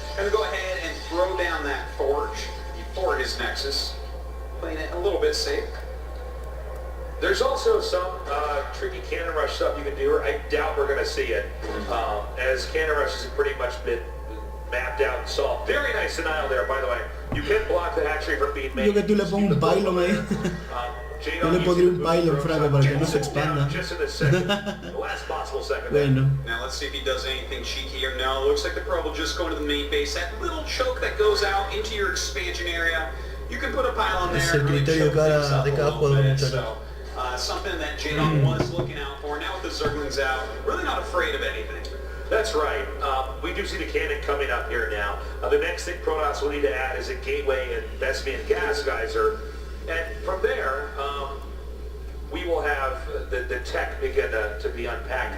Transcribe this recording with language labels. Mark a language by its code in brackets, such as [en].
[en] Gonna go ahead and throw down that forge for his Nexus, playing it a little bit safe. There's also some tricky cannon rush stuff you can do here. I doubt we're going to see it, as cannon rush has pretty much been mapped out and solved. Very nice denial there, by the way. You can block the hatchery from being made. [es] Yo que tú le pongo un pylon ahí. Yo le pondría un pylon, Franco, para que no se expanda. [en] Just in the second, the last possible second. [es] Bueno. [en] Now let's see if he does anything cheeky here. No, looks like the probe will just go into the main base. That little choke that goes out into your expansion area, you can put a pylon there. [es] Es el criterio de cada jugador, muchachos. [en] Something that JAEDONG was looking out for. Now with the Zerglings out, really not afraid of anything. That's right. We do see the cannon coming up here now. The next thing Protoss will need to add is a gateway and Vespian gas geyser. And from there, we will have the tech begin to be unpacked.